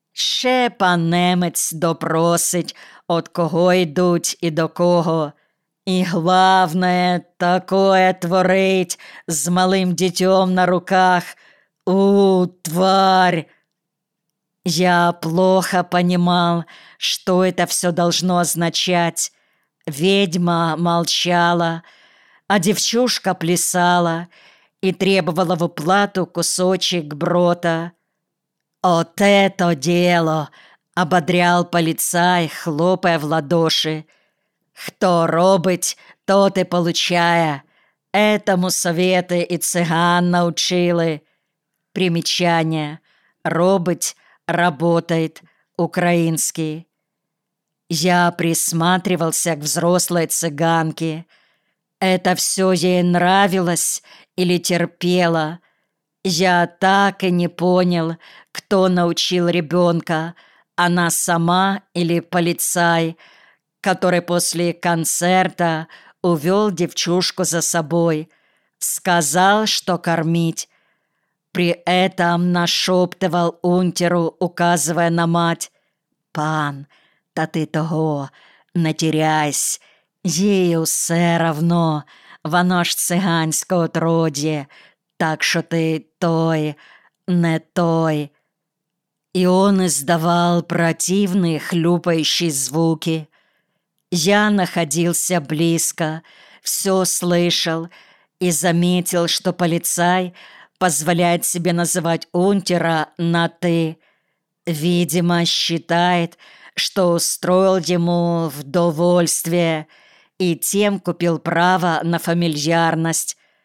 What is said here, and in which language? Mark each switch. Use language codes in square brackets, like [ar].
[uk] ще пан Немець допросить, от кого йдуть і до кого. І главне такое творить з малим дітьом на руках. [ru] У, тварь! Я плохо понимал, [uk] що це все [ru] должно означать. Ведьма молчала, а [uk] дівчушка плясала і [ru] требувала в оплату кусочек брота. «От это дело!» – ободрял полицай, хлопая в ладоши. [uk] «Хто робить, [ru] тот и получая. Этому советы и цыган научили». Примечание. «Робить – работает» – украинский. Я присматривался к взрослой цыганке. Это все ей нравилось или терпела? Я так и не понял, кто научил ребенка, она сама или полицай, который после концерта увел девчушку за собой, сказал, что кормить. При этом нашептывал унтеру, указывая на мать. [uk] «Пан, та ти того, не теряйсь, їй усе равно, воно ж циганське отроді, так що ти той, не той». [ru] І он издавал [uk] противні хлюпаючі [ru] звуки. Я находился близко, все слышал и заметил, что полицай позволяет себе называть унтера на «ты». Видимо, считает, что устроил ему вдовольствие и тем купил право на фамильярность.